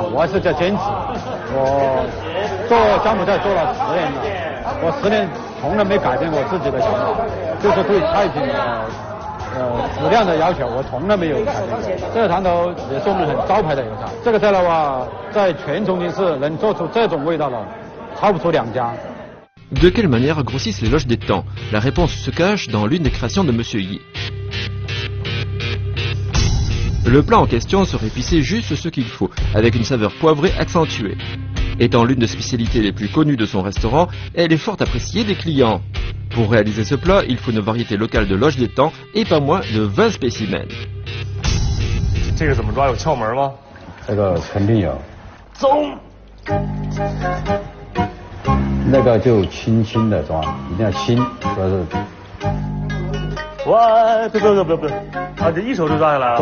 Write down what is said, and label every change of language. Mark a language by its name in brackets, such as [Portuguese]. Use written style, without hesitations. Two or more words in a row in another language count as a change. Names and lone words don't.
[Chinese] 我可能还有点不一样，我还是在坚持。我做柬埔寨做了10年了，我10年从来没改变我自己的想法，就是对菜品的质量的要求，我从来没有改变过。这个汤头也是我们很招牌的一个菜。这个菜的话，在全重庆市能做出这种味道的，超不出2家。 [French] De quelle manière grossissent les loges d'étang? La réponse se cache dans l'une des créations de Monsieur Yi. Le plat en question serait épicé juste ce qu'il faut, avec une saveur poivrée accentuée. Étant l'une des spécialités les plus connues de son restaurant, elle est fort appréciée des clients. Pour réaliser ce plat, il faut une variété locale de loges d'étang et pas moins de 20 spécimens. [Chinese] 这个怎么抓？有窍门吗？这个肯定有。走。那个就轻轻的抓，一定要轻，主要是。哇，别，啊，这一手就抓下来了。